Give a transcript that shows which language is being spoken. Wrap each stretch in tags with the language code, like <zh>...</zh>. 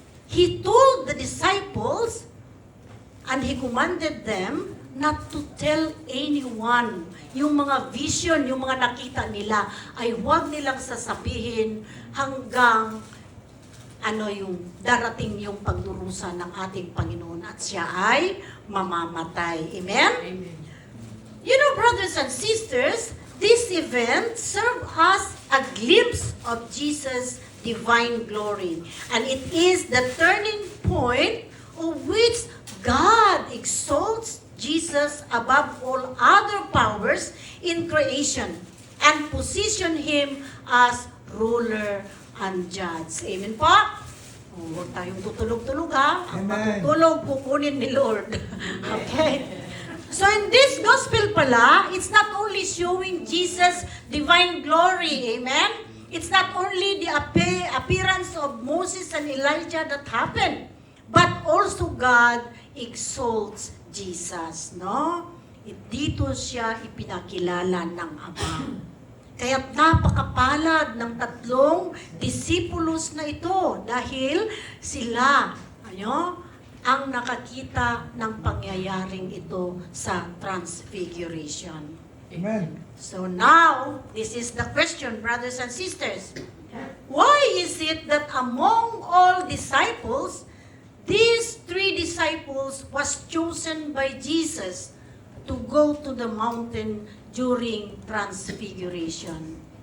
<en>He told the disciples and He commanded them not to tell anyone.</en> <tl>Yung mga vision, yung mga nakita nila, ay huwag nilang sasabihin hanggang yung darating yung pagdurusa ng ating Panginoon at siya ay mamamatay. Amen? Amen.</tl> <en>You know, brothers and sisters, this event served us a glimpse of Jesus' divine glory. And it is the turning point of which God exalts Jesus above all other powers in creation and position Him as ruler and judge.</en> <tl>Amen po? Huwag tayong tutulog-tulog ha. Ang matutulog, kukunin ni Lord. Okay?</tl> <en>So in this gospel</en> <tl>pala,</tl> <en>it's not only showing Jesus' divine glory. Amen? It's not only the appearance of Moses and Elijah that happened, but also God exalts Jesus, no?</en> <tl>Dito siya ipinakilala ng Ama. Kaya't napakapalad ng 3 disipulos na ito dahil sila, ang nakakita ng pangyayaring ito sa Transfiguration. Amen.</tl> <en>So now, this is the question, brothers and sisters. Why is it that among all disciples, these 3 disciples was chosen by Jesus to go to the mountain during Transfiguration?</en>